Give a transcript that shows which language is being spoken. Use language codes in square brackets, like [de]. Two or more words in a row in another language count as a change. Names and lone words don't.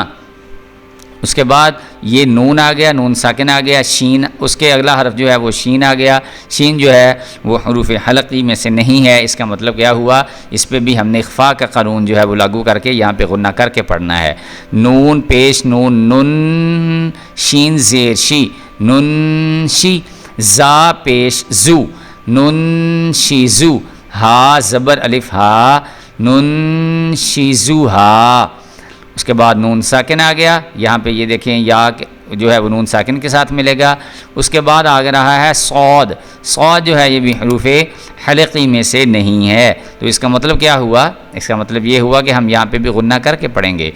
[ur] اس کے بعد یہ نون آ گیا، نون ساکن آ گیا، شین اس کے اگلا حرف جو ہے وہ شین آ گیا۔ شین جو ہے وہ حروف حلقی میں سے نہیں ہے، اس کا مطلب کیا ہوا، اس پہ بھی ہم نے اخفاء کا قانون جو ہے وہ لاگو کر کے یہاں پہ غنہ کر کے پڑھنا ہے۔ نون پیش نون، نن، شین زیر شی، نن شی، زا پیش زو، نن شی زو، ہا زبر الف ہا، نن شی زو ہا۔ اس کے بعد نون ساکن آ گیا، یہاں پہ یہ دیکھیں یا جو ہے وہ نون ساکن کے ساتھ ملے گا۔ اس کے بعد آ رہا ہے صاد، صاد جو ہے یہ بھی حروف حلقی میں سے نہیں ہے، تو اس کا مطلب کیا ہوا، اس کا مطلب یہ ہوا کہ ہم یہاں پہ بھی غنہ کر کے پڑھیں گے۔